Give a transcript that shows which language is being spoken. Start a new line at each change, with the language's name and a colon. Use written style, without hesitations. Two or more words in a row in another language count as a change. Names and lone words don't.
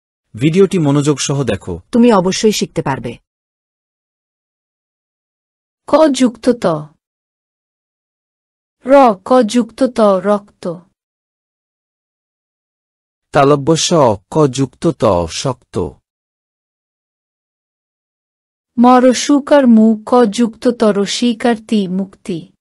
Bangla: ভিডিওটি মনোযোগ সহ দেখো। তুমি অবশ্যই শিখতে পারবে। ক যুক্ত ত র ক যুক্ত ত রক্ত তালব্য স ক যুক্ত ত শক্ত ম রসুকার মু ক যুক্ত ত রসিকার তি মুক্তি